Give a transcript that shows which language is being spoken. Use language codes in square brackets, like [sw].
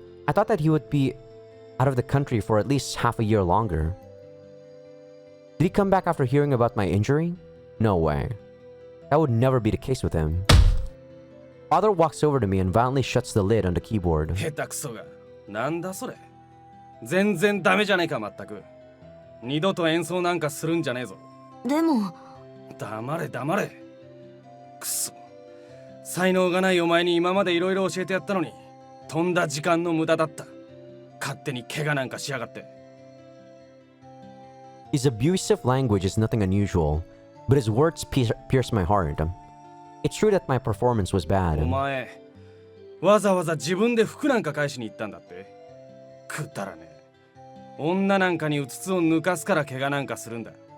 [en] I thought that he would be out of the country for at least half a year longer. Did he come back after hearing about my injury? No way. That would never be the case with him. Father walks over to me and violently shuts the lid on the keyboard. [ja] 下手くそが。なんだそれ。全然ダメじゃねえかまったく。二度と演奏なんかするんじゃねえぞ。でも。黙れ黙れ。くそ。才能がないお前に今までいろいろ教えてやったのに、とんだ時間の無駄だった。勝手に怪我なんかしやがって。 [en] His abusive language is nothing unusual, but his words pierce my heart. It's true that my performance was bad. [ja] お前わざわざ自分で服なんか返しに行ったんだって。くだらねえ。女なんかにうつつを抜かすから怪我なんかするんだ。